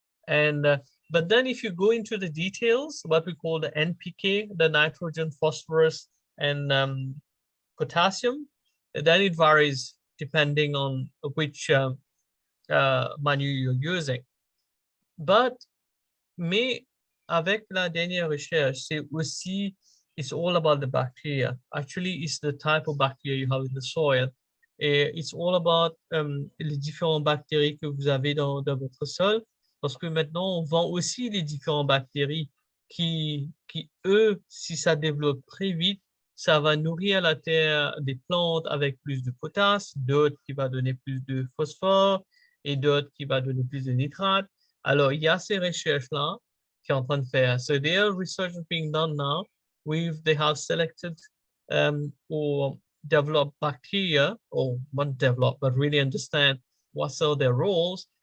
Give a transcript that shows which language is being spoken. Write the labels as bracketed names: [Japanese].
[English] And but then if you go into the details, what we call the NPK, the nitrogen, phosphorus, and potassium, then it varies depending on which manure you're using. [French] Mais avec la dernière recherche, c'est aussi, [English] it's all about the bacteria. Actually, it's the type of bacteria you have in the soil. [French] Et [English] it's all about [French] les différentes bactéries que vous avez dans votre sol. Parce que maintenant, on vend aussi les différentes bactéries qui, eux, si ça développe très vite, ça va nourrir la terre des plantes avec plus de potasse, d'autres qui va donner plus de phosphore et d'autres qui va donner plus de nitrate. Alors, il y a ces recherches-là qui sont en train de faire. [English] So there are research being done now. They have selected or developed bacteria, or not develop, but really understand what are their roles.